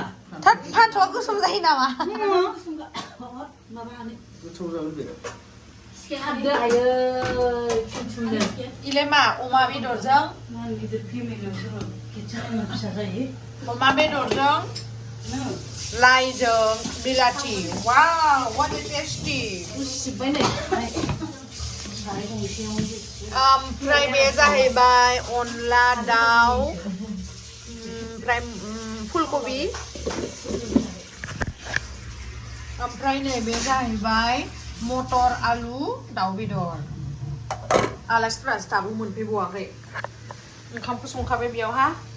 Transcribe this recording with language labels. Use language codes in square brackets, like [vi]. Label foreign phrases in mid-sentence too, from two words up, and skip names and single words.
[brx] फान्थावआ गोसोम जायो नामा इलाय मा अमा बेदरजों अमा बेदरजों लाइजों बिलाथि वाव [en] what a tasty [brx] ओमफ्राय बे जाहैबाय अनला दाउ ओमफ्राय फुलकबि ओमफ्राय नैबे जाहैबाय मटर आलु दाउ बेदर आलासिफोरासो दाबो मोनफैबावाखै ओंखामखौ संखाबाय बेयावहा